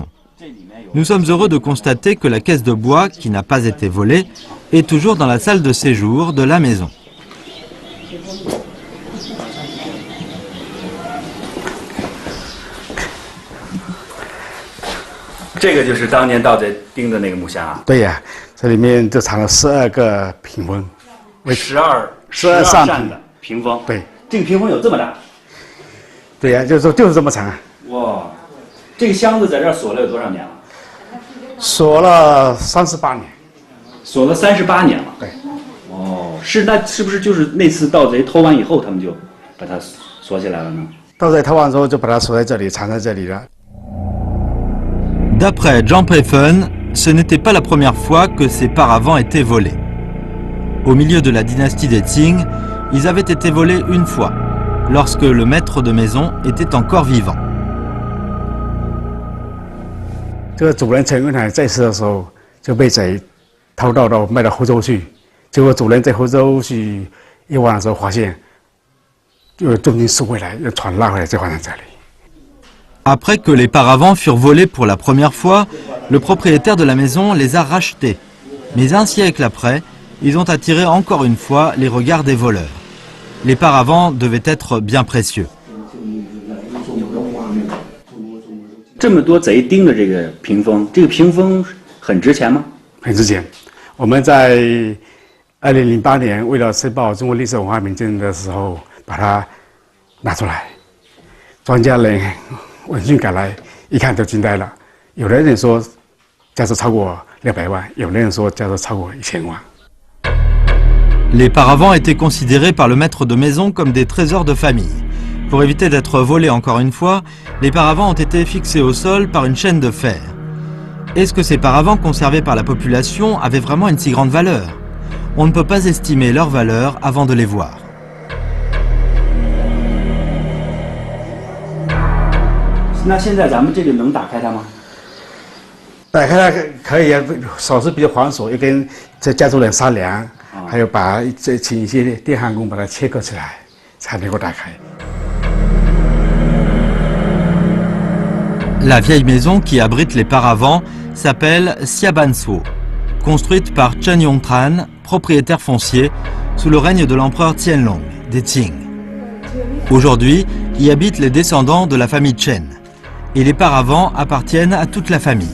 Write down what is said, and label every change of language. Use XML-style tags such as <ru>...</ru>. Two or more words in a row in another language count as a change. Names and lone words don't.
<fr>Nous sommes heureux de constater que la caisse de bois, qui n'a pas été volée, est toujours dans la salle de séjour de la maison.</fr> <zh>C'est 个就是当年盗贼钉的那个木箱啊。对呀，这里面就藏了12个屏风，为 12 扇的屏风。对，这个屏风有这么大？对呀，就是这么长。哇，这个箱子在这儿锁了有多少年了？锁了38年。锁了38年了。对。哦，那是不是就是那次盗贼偷完以后，他们就把它锁起来了呢？盗贼偷完之后就把它锁在这里，藏在这里了。</zh> <fr>D'après Jean Peffen, ce n'était pas la première fois que ces paravents étaient volés. Au milieu de la dynastie des Qing, ils avaient été volés une fois, lorsque le maître de maison était encore vivant.</fr> <zh>这个主人陈文海在世的时候就被贼偷盗到卖到湖州去，结果主人在湖州去夜晚的时候发现，就重金收回来，又船拉回来再放在这里。</zh> <fr>Après que les paravents furent volés pour la première fois, le propriétaire de la maison les a rachetés. Mais un siècle après, ils ont attiré encore une fois les regards des voleurs. Les paravents devaient être bien précieux.</fr> <zh>这么多贼盯着这个屏风很值钱吗？很值钱。我们在2008年为了申报中国历史文化名镇的时候，把它拿出来，专家人闻讯赶来，一看都惊呆了。有的人说价值超过200万，有的人说价值超过1000万。</zh> <fr>Les paravents étaient considérés par le maître de maison comme des trésors de famille. Pour éviter d'être volés encore une fois, les paravents ont été fixés au sol par une chaîne de fer. Est-ce que ces paravents conservés par la population avaient vraiment une si grande valeur? On ne peut pas estimer leur valeur avant de les voir.</fr> <zh>那现在咱们这个能打开它吗？打开它可以啊，手续比较繁琐，要跟这家族人商量，还有请一些电焊工把它切割起来，才能够打开。</zh> <fr>La vieille maison qui abrite les paravents s'appelle Xiabansuo, construite par Chen Yongtran, propriétaire foncier, sous le règne de l'empereur Qianlong, des Qing. Aujourd'hui, y habitent les descendants de la famille Chen, et les paravents appartiennent à toute la famille.</fr>